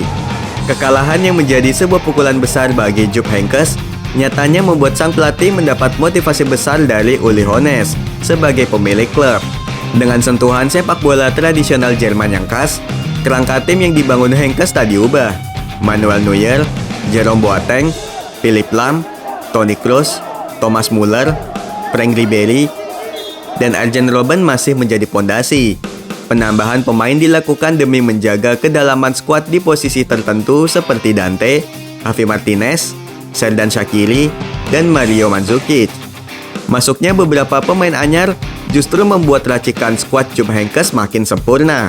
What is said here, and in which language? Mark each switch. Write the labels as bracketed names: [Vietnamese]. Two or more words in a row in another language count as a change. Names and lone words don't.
[Indonesian] Kekalahan yang menjadi sebuah pukulan besar bagi Jupp Heynckes nyatanya membuat sang pelatih mendapat motivasi besar dari Uli Hoeneß sebagai pemilik klub. Dengan sentuhan sepak bola tradisional Jerman yang khas, kerangka tim yang dibangun Heynckes tak diubah. Manuel Neuer, Jerome Boateng, Philipp Lahm, Toni Kroos, Thomas Müller, Frank Ribery, dan Arjen Robben masih menjadi pondasi. Penambahan pemain dilakukan demi menjaga kedalaman skuad di posisi tertentu seperti Dante, Javi Martinez, Xherdan Shaqiri, dan Mario Mandzukic. Masuknya beberapa pemain anyar justru membuat racikan skuad Jupp Heynckes makin sempurna.